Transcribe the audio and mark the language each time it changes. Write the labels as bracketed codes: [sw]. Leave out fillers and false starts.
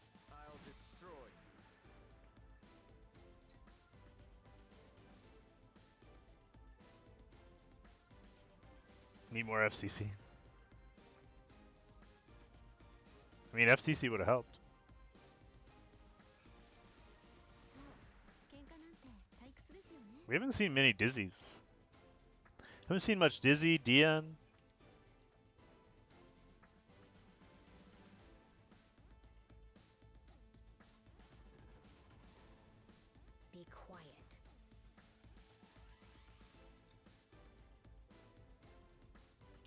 [en] I'll destroy you. Need more FCC. I mean, FCC would have helped. [ja] そう、喧嘩なんて退屈ですよね。 [en] We haven't seen many Dizzies. Haven't seen much Dizzy, Dion. Stay quiet.